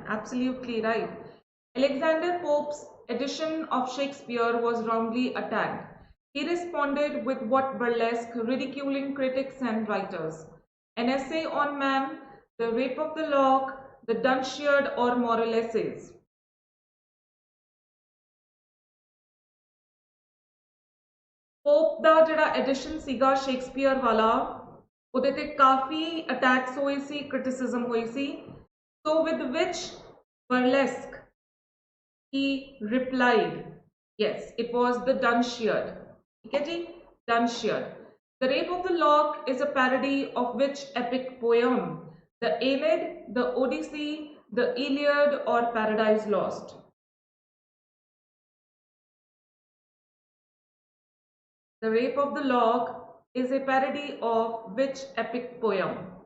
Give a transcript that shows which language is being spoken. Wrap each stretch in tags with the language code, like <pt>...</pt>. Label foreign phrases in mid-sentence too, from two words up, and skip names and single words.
<en>Absolutely right. Alexander Pope's edition of Shakespeare was roundly attacked. He responded with what burlesque, ridiculing critics and writers? An essay on man, the rape of the lock, the Dunciad, or moral essays?</en> <pa>पोप ਦਾ ਜਿਹੜਾ ਐਡੀਸ਼ਨ ਸੀਗਾ ਸ਼ੇਕਸਪੀਅਰ ਵਾਲਾ, ਉਹਦੇ ਤੇ ਕਾਫੀ ਅਟੈਕਸ ਹੋਏ ਸੀ, ਕ੍ਰਿਟਿਸਿਜ਼ਮ ਹੋਈ ਸੀ,</pa> <en>so with which burlesque he replied? Yes, it was the Dunciad.</en> <hi>ठीक है जी,</hi> <en>Dunciad. The Rape of the Lock is a parody of which epic poem? The Aeneid, the Odyssey, the Iliad, or Paradise Lost? The Rape of the Lock is a parody of which epic poem?</en>